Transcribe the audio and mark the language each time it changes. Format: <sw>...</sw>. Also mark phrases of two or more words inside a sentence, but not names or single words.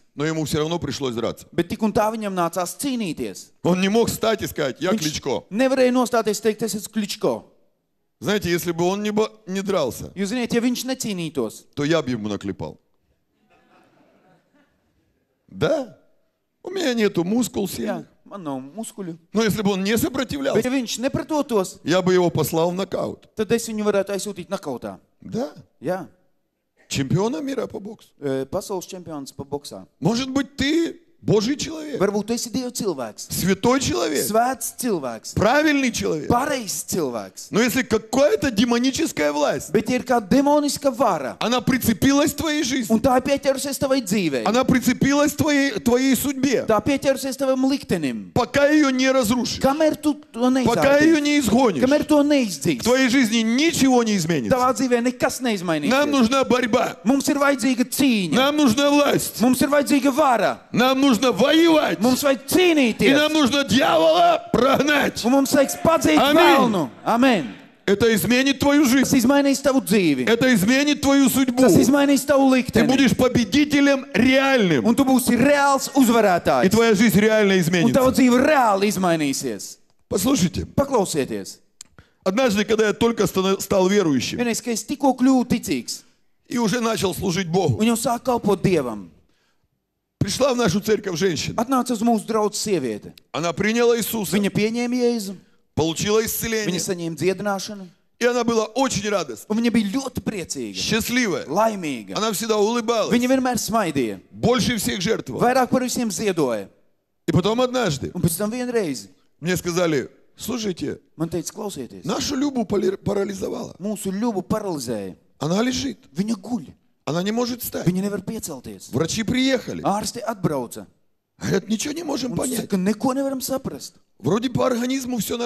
<ru>Но ему все равно пришлось драться.</ru> <lv>Bet tik un tā viņam nācās cīnīties.</lv> <ru>Он не мог встать и сказать, я</ru> <lv>Viņš</lv> <ru>Кличко.</ru> <lv>nevarēja nostāties teikt, es esmu Kličko.</lv> <ru>Знаете, если бы он не дрался,</ru> <lv>Jūs zināt, ja viņš necīnītos,</lv> <ru>то я бы ему наклепал. Да? У меня нету мускул</ru> <lv>jā,</lv> <ru>сильных.</ru> <lv>man nav muskuļu.</lv> <ru>Но если бы он не</ru> <lv>Bet</lv> <ru>сопротивлялся,</ru> <lv>ja viņš nepretotos,</lv> <ru>я бы его послал в нокаут.</ru> <lv>tad es viņu varētu aizsūtīt nakautā.</lv> <ru>Да?</ru> <lv>Jā,</lv> <ru>Чемпиона мира по боксу.</ru> <lv>pasaules čempions pa boksā.</lv> <ru>Может быть, ты Божий человек,</ru> <lv>Varbūt tu esi Dieva cilvēks,</lv> <ru>святой человек,</ru> <lv>svēts cilvēks,</lv> <ru>правильный человек.</ru> <lv>pareizs cilvēks.</lv> <ru>Но если какая-то демоническая власть,</ru> <lv>Bet ir kāda demoniska vara,</lv> <ru>она прицепилась к твоей жизни,</ru> <lv>un tā ir pieķerusies tavai dzīvei.</lv> <ru>она прицепилась к твоей судьбе,</ru> <lv>Tā pieķerusies tavam liktenim.</lv> <ru>пока ее не разрушишь,</ru> <lv>Kamēr tu to</lv> <ru>пока ее</ru> <lv>neizdzēsi,</lv> <ru>не изгонишь,</ru> <lv>kamēr to</lv> <ru>в</ru> <lv>neizdzīs,</lv> <ru>твоей жизни ничего не изменится.</ru> <lv>tavā dzīvē nekas</lv> <ru>Нам</ru> <lv>neizmainīsies.</lv> <ru>нужна борьба,</ru> <lv>Mums ir vajadzīga cīņa,</lv> <ru>нам нужна власть,</ru> <lv>mums ir vajadzīga vara,</lv> <ru>нам нужно воевать,</ru> <lv>mums vajag</lv> <ru>и</ru> <lv>cīnīties,</lv> <ru>нам нужно дьявола прогнать.</ru> <lv>un mums vajag padzīt Amen. velnu. Amen.</lv> <ru>Это изменит твою</ru> <lv>Tas</lv> <ru>жизнь,</ru> <lv>izmainīs tavu dzīvi,</lv> <ru>это изменит твою судьбу.</ru> <lv>tas izmainīs tavu</lv> <ru>Ты</ru> <lv>likteni,</lv> <ru>будешь победителем реальным,</ru> <lv>un tu būsi reāls</lv> <ru>и</ru> <lv>uzvarētājs,</lv> <ru>твоя жизнь реально</ru> <lv>un tava</lv> <ru>изменится.</ru> <lv>dzīve reāli izmainīsies.</lv> <ru>Послушайте,</ru> <lv>Paklausieties,</lv> <ru>однажды, когда я только стал верующим</ru> <lv>vienreiz, kad es tikko kļuvu ticīgs,</lv> <ru>и уже начал служить Богу,</ru> <lv>un jau sāku kalpot Dievam,</lv> <ru>пришла в нашу церковь женщина.</ru> <lv>atnāca uz mūsu draugu sieviete.</lv> <ru>Она приняла Иисуса,</ru> <lv>Viņa pieņēma Jēzu,</lv> <ru>получила</ru> <lv>viņa</lv> <ru>исцеление,</ru> <lv>saņēma dziedināšanu,</lv> <ru>и она была очень радостна,</ru> <lv>un viņa bija ļoti priecīga,</lv> <ru>счастливая.</ru> <lv>laimīga.</lv> <ru>Она всегда улыбалась,</ru> <lv>Viņa vienmēr smaidīja,</lv> <ru>больше всех жертвовала.</ru> <lv>vairāk par visiem ziedoja.</lv> <ru>И потом однажды</ru> <lv>Un pēc tam vienreiz</lv> <ru>мне сказали, слушайте,</ru> <lv>man teica, klausieties,</lv> <ru>нашу Любу парализовала.</ru> <lv>mūsu ļuvu paralizēja.</lv> <ru>Она лежит,</ru> <lv>Viņa guļ,</lv> <ru>она не может встать.</ru> <lv>viņa nevar piecelties.</lv> <ru>Врачи приехали,</ru> <lv>Ārsti atbrauca.</lv> <ru>говорят, nичего не можем</ru> <lv>Un</lv> <ru>понять.</ru> <lv>saka, neko nevaram saprast.</lv> <ru>Вроде по организму все</ru>